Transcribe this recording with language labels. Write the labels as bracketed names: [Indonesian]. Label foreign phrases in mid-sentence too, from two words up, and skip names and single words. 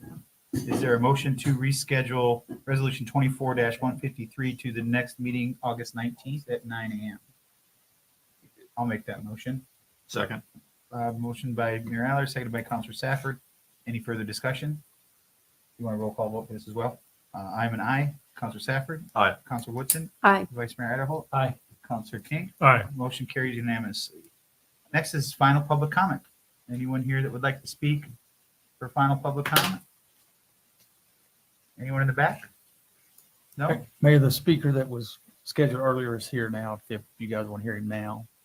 [English] Is there a motion to reschedule resolution 24-153 to the next meeting, August 19th at 9 a.m.? I'll make that motion. Second. Motion by Mayor Aller, seconded by Councilor Safford. Any further discussion? You want a roll call vote for this as well? I'm an aye. Councilor Safford? Aye. Councilor Woodson? Aye. Vice Mayor Adderholt? Aye. Councilor King? Aye. Motion carries unanimously. Next is final public comment. Anyone here that would like to speak for final public comment? Anyone in the back? No? Mayor, the speaker that was scheduled earlier is here now. If you guys want to hear him now.